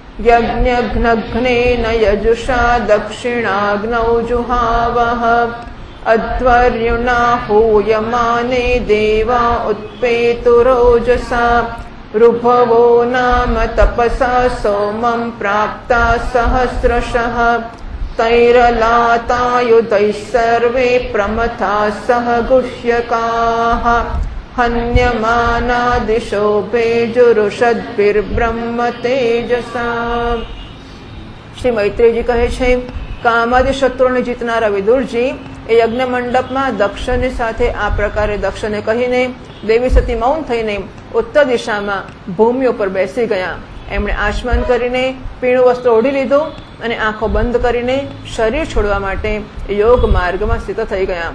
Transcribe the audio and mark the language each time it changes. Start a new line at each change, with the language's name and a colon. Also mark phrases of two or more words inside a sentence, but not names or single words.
Sanskrit: यज्ञघ्नघ्नेन यजुषा दक्षिणाग्नौ जुहावः अध्वर्युणा हूयमाने देवा उत्पेतुरोजसा ऋभवो नाम तपसा सोमं प्राप्ता सहस्रशः तैरलातायुधैः सर्वे प्रमथा सह गुह्यकाः हन्यमाना दिशो भेजुरुषद्भिर्ब्रह्म तेजसा.
Gujarati: શ્રી મૈત્રેયજી કહે છે, કામાદિ શત્રુઓને જીતનારા વિદુરજી એ યજ્ઞ મંડપમાં દક્ષની સાથે આ પ્રકારે દક્ષને કહીને દેવી સતી મૌન થઈને ઉત્તર દિશામાં ભૂમિ ઉપર બેસી ગયા. એમણે આચમન કરીને પીળું વસ્ત્ર ઓઢી લીધું અને આંખો બંધ કરીને શરીર છોડવા માટે યોગ માર્ગમાં સ્થિત થઈ ગયા.